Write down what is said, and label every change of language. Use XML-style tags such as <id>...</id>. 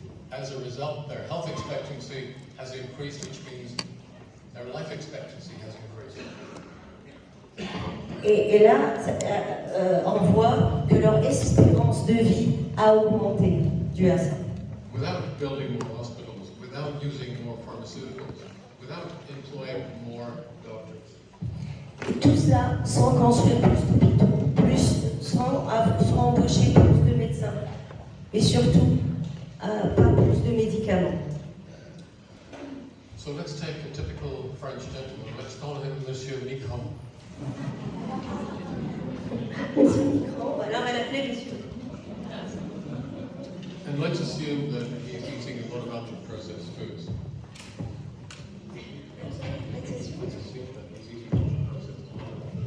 <en>As a result, their health expectancy has increased, which means their life expectancy has increased.</en> <fr>Et là, on voit que leur espérance de vie a augmenté dû à ça.</fr> <en>Without building more hospitals, without using more pharmaceuticals, without employing more doctors.</en> <fr>Tout ça sans construire plus d'hôpitaux, sans embaucher plus de médecins, et surtout pas plus de médicaments.</fr> <en>So let's take a typical French gentleman. Let's call him Monsieur Micron.</en> <fr>Monsieur Micron, voilà, on va l'appeler Monsieur.</fr> <en>And let's assume that he's eating a lot of ultra-processed foods. Let's assume that he's eating ultra-processed foods.</en>